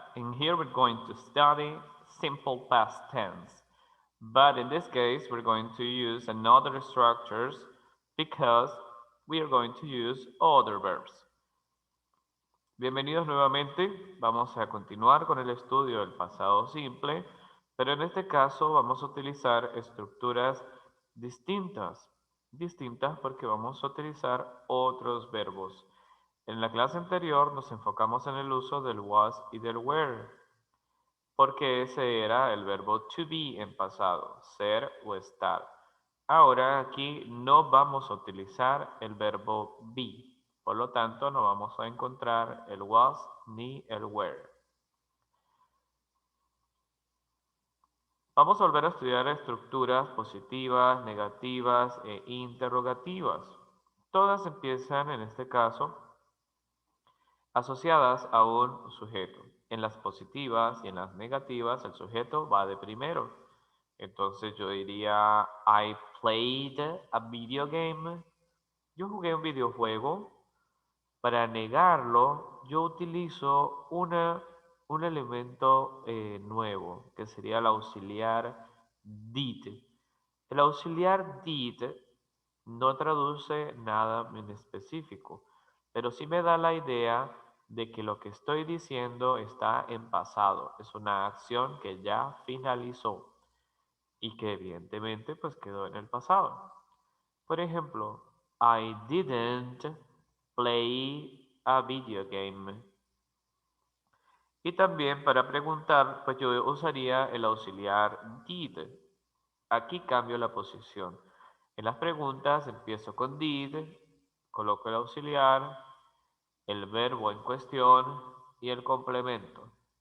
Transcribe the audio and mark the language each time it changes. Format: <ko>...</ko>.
<en>In here we're going to study simple past tense. But in this case, we're going to use another structures because we are going to use other verbs.</en> <es>Bienvenidos nuevamente. Vamos a continuar con el estudio del pasado simple, pero en este caso vamos a utilizar estructuras distintas. Distintas porque vamos a utilizar otros verbos. En la clase anterior nos enfocamos en el uso del was y del were, porque ese era el verbo to be en pasado, ser o estar. Ahora aquí no vamos a utilizar el verbo be, por lo tanto no vamos a encontrar el was ni el were. Vamos a volver a estudiar estructuras positivas, negativas e interrogativas. Todas empiezan en este caso asociadas a un sujeto. En las positivas y en las negativas el sujeto va de primero. Entonces yo diría,</es> <en>I played a video game.</en> <es>Yo jugué un videojuego. Para negarlo, yo utilizo un elemento nuevo, que sería el auxiliar did. El auxiliar did no traduce nada en específico, pero sí me da la idea de que lo que estoy diciendo está en pasado. Es una acción que ya finalizó y que evidentemente pues quedó en el pasado. Por ejemplo,</es> <en>I didn't play a video game.</en> <es>Y también para preguntar, pues yo usaría el auxiliar did. Aquí cambio la posición. En las preguntas empiezo con did, coloco el auxiliar, el verbo en cuestión y el complemento.</es>